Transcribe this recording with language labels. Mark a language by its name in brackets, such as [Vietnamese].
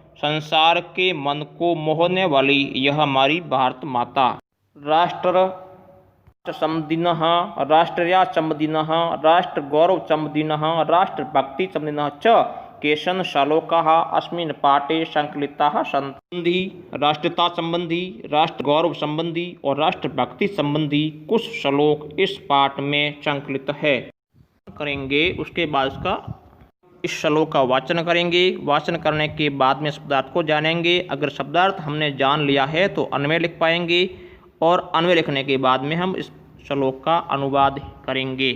[Hindi] संसार के मन को मोहने वाली यह हमारी भारत माता। [Sanskrit] राष्ट्र समदिनः, राष्ट्रयाचमदिनः, राष्ट्रगौरवचमदिनः, राष्ट्रभक्तिचमदिनः च केचन श्लोकाः अस्मिन् पाठे संकलिताः सन्ति। [Hindi] राष्ट्रता संबंधी, राष्ट्र गौरव संबंधी और राष्ट्रभक्ति संबंधी कुछ श्लोक इस पाठ में संकलित है। करेंगे उसके बाद इसका इस श्लोक का वाचन करेंगे। वाचन करने के बाद में शब्दार्थ को जानेंगे। अगर शब्दार्थ हमने जान लिया है तो अन्वय लिख पाएंगे और अन्वय लिखने के बाद में हम इस श्लोक का अनुवाद करेंगे।